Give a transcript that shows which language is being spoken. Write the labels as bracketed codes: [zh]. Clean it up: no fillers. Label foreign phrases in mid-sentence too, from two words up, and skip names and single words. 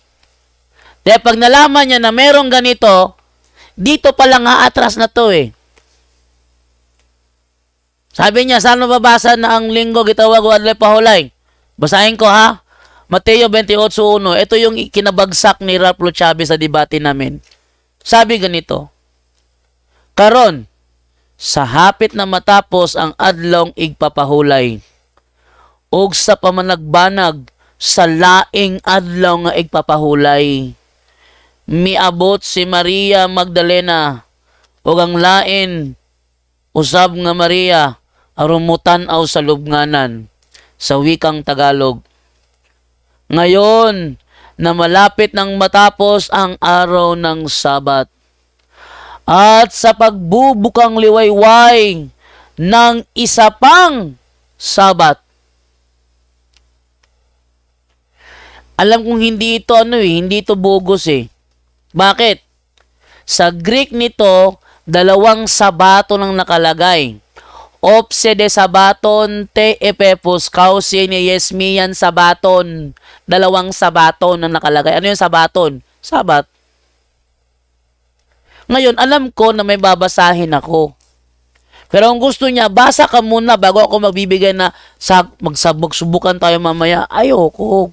[tl] Dahil pag nalaman niya na merong ganito, dito pa lang atras na to eh. Sabi niya, saan mababasa na ang linggo [ceb] gitawag o adlay pahulay? [tl] Basahin ko ha. Mateo 28:1. Ito yung kinabagsak ni Ralph Chavez sa debate namin. Sabi ganito, karon, [ceb] sa hapit na matapos ang adlong igpapahulay, og sa pamanagbanag sa laing adlaw nga igpapahulay, miabot si Maria Magdalena og ang lain usab nga Maria aron mutan-aw sa lubnganan [tl] sa wikang Tagalog. Ngayon na malapit nang matapos ang araw ng Sabat, at sa pagbubukang liwayway ng isa pang Sabat. Alam kong hindi ito hindi ito bogus eh. Bakit? Sa Greek nito, dalawang sabato nang nakalagay. Opse de sabaton te epepus kausi ni Yesmian sabaton. Dalawang sabaton na nakalagay. Ano yung sabaton? Sabat. Ngayon, alam ko na may babasahin ako. Pero ang gusto niya, basa ka muna bago ako magbibigay na magsubukan tayo mamaya. Ayoko.